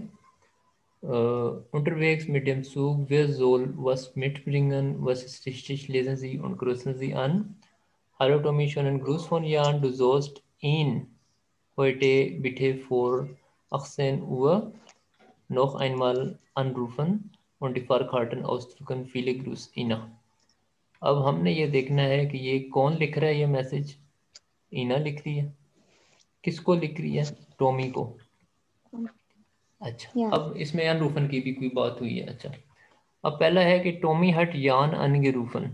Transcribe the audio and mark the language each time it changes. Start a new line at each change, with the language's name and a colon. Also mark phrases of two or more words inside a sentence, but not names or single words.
German: Unterwegs mit dem Zug, wer soll was mitbringen? Was ist richtig? Lesen Sie und grüßen Sie an. Hallo Tommy, schönen Gruß von Jan. Du sollst ihn heute bitte vor 18 Uhr noch einmal anrufen und die Fahrkarten ausdrucken. Viele Grüße, Ina.
Hindi: अब हमने ये देखना है कि ये कौन लिख रहा है ये मैसेज। ईना लिख रही है। किसको लिख रही है? टॉमी को। अच्छा, Ja. अब इसमें अनरूफन की भी कोई बात हुई है। अच्छा, अब पहला है कि
German: Tommy hat Jan angerufen.